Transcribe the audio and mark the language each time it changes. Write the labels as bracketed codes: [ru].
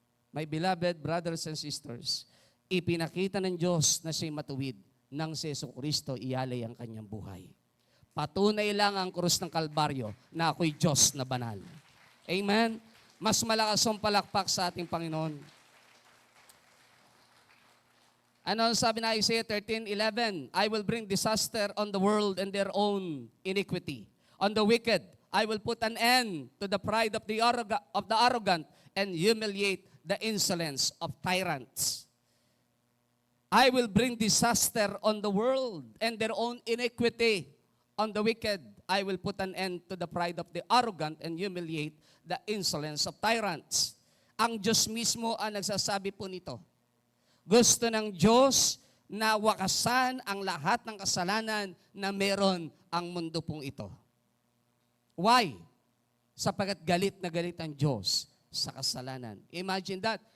[en] My beloved brothers and sisters, [tl] ipinakita ng Diyos na siya'y matuwid nang si Jesucristo ialay ang kanyang buhay. Patunay lang ang krus ng Kalbaryo na ako'y Diyos na banal. Amen? Mas malakas ang palakpak sa ating Panginoon. Ano ang sabi na Isaiah 13:11? [en] I will bring disaster on the world and their own iniquity. On the wicked, I will put an end to the pride of the arrogant and humiliate the insolence of tyrants. I will bring disaster on the world and their own iniquity. On the wicked, I will put an end to the pride of the arrogant and humiliate the insolence of tyrants. [tl] Ang Diyos mismo ang nagsasabi po nito. Gusto ng Diyos na wakasan ang lahat ng kasalanan na meron ang mundo pong ito. [en] Why? [tl] Sapagkat galit na galit ang Diyos sa kasalanan. [en] Imagine that.